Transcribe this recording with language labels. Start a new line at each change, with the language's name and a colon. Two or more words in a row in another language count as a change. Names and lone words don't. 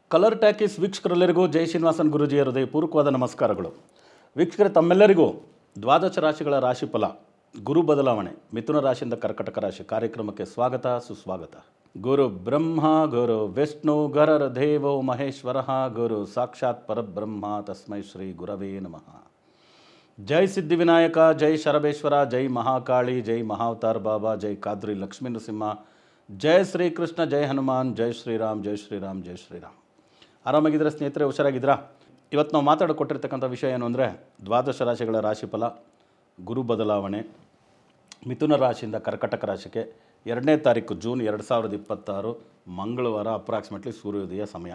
Kannada: ಕಲರ್ ಟ್ಯಾಕಿಸ್ ವೀಕ್ಷಕರೆಲ್ಲರಿಗೂ ಜೈ ಶ್ರೀನಿವಾಸನ್ ಗುರುಜಿಯ ಹೃದಯಪೂರ್ವಕವಾದ ನಮಸ್ಕಾರಗಳು. ವೀಕ್ಷಕರೇ, ತಮ್ಮೆಲ್ಲರಿಗೂ ದ್ವಾದಶ ರಾಶಿಗಳ ರಾಶಿಫಲ ಗುರು ಬದಲಾವಣೆ ಮಿಥುನ ರಾಶಿಯಿಂದ ಕರ್ಕಟಕ ರಾಶಿ ಕಾರ್ಯಕ್ರಮಕ್ಕೆ ಸ್ವಾಗತ ಸುಸ್ವಾಗತ.
Sanskrit: ಗುರು ಬ್ರಹ್ಮ ಗುರು ವಿಷ್ಣು ಗರರ ದೇವೋ ಮಹೇಶ್ವರ ಗುರು ಸಾಕ್ಷಾತ್ ಪರಬ್ರಹ್ಮ ತಸ್ಮೈ ಶ್ರೀ ಗುರವೇ ನಮಃ.
Kannada: ಜೈ ಸಿದ್ಧಿವಿನಾಯಕ, ಜೈ ಶರಬೇಶ್ವರ, ಜೈ ಮಹಾಕಾಳಿ, ಜೈ ಮಹಾವತಾರ್ ಬಾಬಾ, ಜೈ ಕಾದ್ರಿ ಲಕ್ಷ್ಮೀ ನರಸಿಂಹ, ಜೈ ಶ್ರೀಕೃಷ್ಣ, ಜೈ ಹನುಮಾನ್, ಜೈ ಶ್ರೀರಾಮ್, ಜೈ ಶ್ರೀರಾಮ್, ಜೈ ಶ್ರೀರಾಮ್. ಆರಾಮಾಗಿದ್ದರೆ ಸ್ನೇಹಿತರೆ, ಹುಷಾರಾಗಿದ್ದೀರಾ? ಇವತ್ತು ನಾವು ಮಾತಾಡಿಕೊಟ್ಟಿರ್ತಕ್ಕಂಥ ವಿಷಯ ಏನು ಅಂದರೆ ದ್ವಾದಶ ರಾಶಿಗಳ ರಾಶಿಫಲ ಗುರು ಬದಲಾವಣೆ ಮಿಥುನ ರಾಶಿಯಿಂದ ಕರ್ಕಟಕ ರಾಶಿಗೆ 2ನೇ ತಾರೀಕು ಜೂನ್ 2026 ಮಂಗಳವಾರ ಅಪ್ರಾಕ್ಸಿಮೇಟ್ಲಿ ಸೂರ್ಯೋದಯ ಸಮಯ.